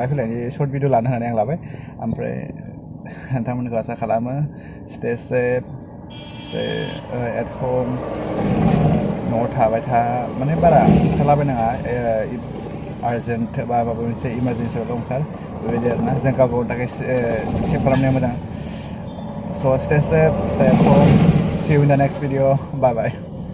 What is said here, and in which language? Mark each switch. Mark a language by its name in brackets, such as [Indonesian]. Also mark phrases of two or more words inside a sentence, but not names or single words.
[Bodo] फैलायनि सर्ट भिडिअ लानो होननानै आं लाबाय ओमफ्राय नोंथांमोनखौ आसा खालामो [English] stay safe stay at home [Bodo] न'आव थाबाय था माने बारा ओंखारलाबायनाङा आर्जेन्ट बा माबा मोनसे इमारजेन्सियावल' ओंखार बेबायदि आरोना जों गाव गावनि थाखाय सेभ खालामनाया मोजां स' [English] stay safe stay at home see you in the next video bye bye